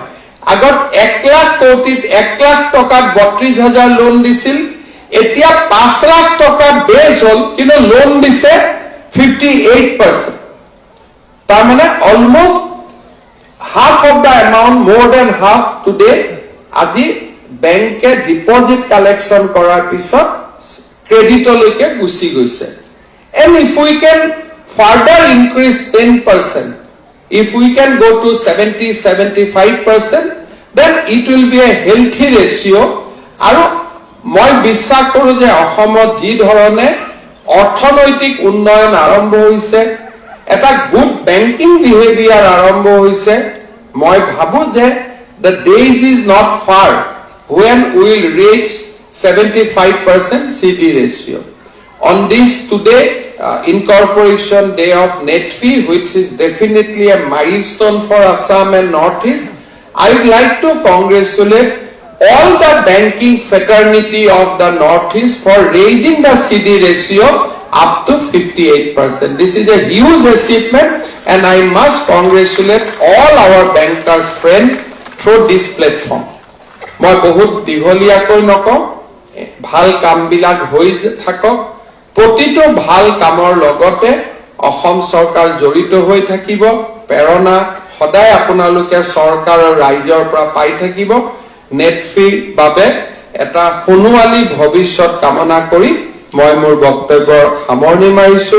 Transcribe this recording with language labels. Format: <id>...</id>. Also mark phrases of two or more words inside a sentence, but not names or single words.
<as>আগতে 1 লাখ কোটিত 1 লাখ টকাত 32,000 লোন দিছিল, এতিয়া 5 লাখ টকা বেছ হ'ল, কিন্তু লোন দিছে 58%.</as> <en>Tamane almost half of the amount, more than half today, aji bank deposit collection</en> <as>কৰাৰ পিছত ক্ৰেডিটলৈকে গুছি গৈছে.</as> <en>And if we can further increase 10%, if we can go to 70-75%, then it will be a healthy ratio.</en> <as>আৰু মই বিশ্বাস কৰো যে অসমত যি ধৰণে অৰ্থনৈতিক উন্নয়ন আৰম্ভ হৈছে, এটা</as> <en>good banking behaviour</en> <as>আৰম্ভ হৈছে, মই ভাবো যে</as> <en>the days is not far when we will reach 75% CD ratio. On this today, incorporation day of NETFI, which is definitely a milestone for Assam and Northeast, I would like to congratulate all the banking fraternity of the Northeast for raising the CD ratio up to 58%. This is a huge achievement, and I must congratulate all our bankers friends through this platform.</en> <as>মই বহুত দীঘলীয়াকৈ নকওঁ, ভাল কাম বিলাক হৈ থাকক, প্ৰতিটো ভাল কামৰ লগতে অসম চৰকাৰ জড়িত হৈ থাকিব, প্ৰেৰণা সদায় আপোনালোকে চৰকাৰ আৰু ৰাইজৰ পৰা পাই থাকিব. নেটফিৰ বাবে এটা সোণোৱালী ভৱিষ্যত কামনা কৰি মই মোৰ বক্তব্যৰ সামৰণি মাৰিছো.</as>